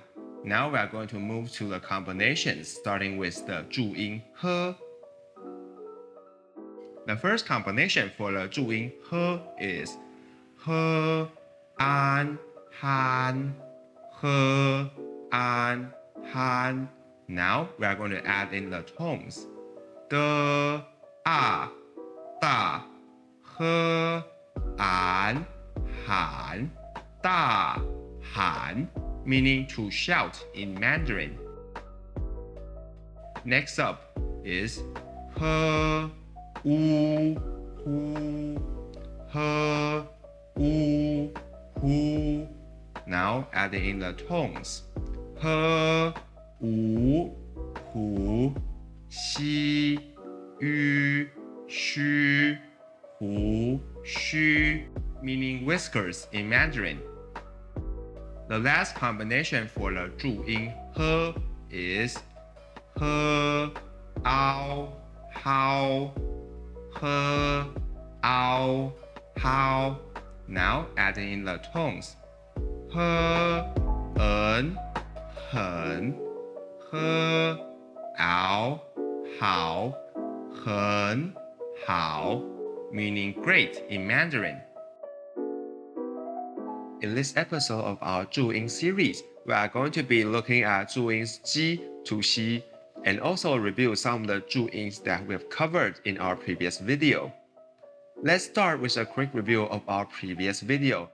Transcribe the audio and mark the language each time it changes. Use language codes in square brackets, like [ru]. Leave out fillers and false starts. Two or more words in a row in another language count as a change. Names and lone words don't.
[en] Now we are going to move to the combinations, starting with the Zhu-yin he. The first combination for the Zhu-yin he is [zh] he, an, han, he, an, han. [en] Now we are going to add in the tones. [zh] De, a, da, he, an, han, da, han, [en] meaning to shout in Mandarin. Next up is [zh] he, u, hu, he, u, hu. [en] Now adding in the tones. He, [zh] u, hu, xi, yu, xu, hu, xu, [en] meaning whiskers in Mandarin. The last combination for the Zhu-yin he is [zh] he, ao, hao, he, ao, hao. [en] Now adding in the tones. He, [zh] en, hen, he, ao, hao, hen, hao, [en] meaning great in Mandarin. In this episode of our Zhu-yin series, we are going to be looking at Zhu-yin's ji to xi, and also review some of the Zhu-yins that we have covered in our previous video. Let's start with a quick review of our previous video.